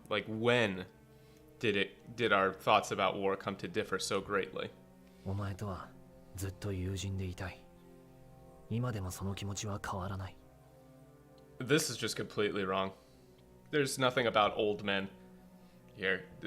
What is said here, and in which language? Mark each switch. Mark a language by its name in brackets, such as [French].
[English] Like when did our thoughts about war come to differ so greatly? [Japanese] お前とはずっと友人でいたい。今でもその気持ちは変わらない。 [English] This is just completely wrong. There's nothing about old men here.